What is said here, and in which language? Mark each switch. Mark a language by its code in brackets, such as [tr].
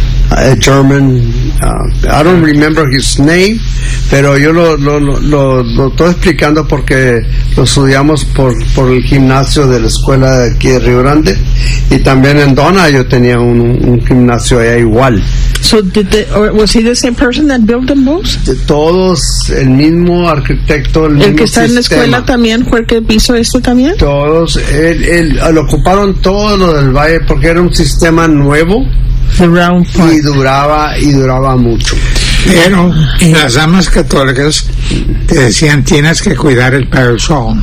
[en] A German, I don't remember his name, [es] pero yo lo estoy explicando porque lo estudiamos por el gimnasio de la escuela de aquí de Río Grande, y también en Donna yo tenía un gimnasio allá igual. [en] So was he the same person that built them both? [es] De todos, el mismo arquitecto, el mismo sistema. ¿El que está sistema en la escuela también fue el que hizo esto también? Todos, él ocuparon todo lo del valle porque era un sistema nuevo. Y duraba mucho. Pero las damas católicas te decían, tienes que cuidar el parish hall.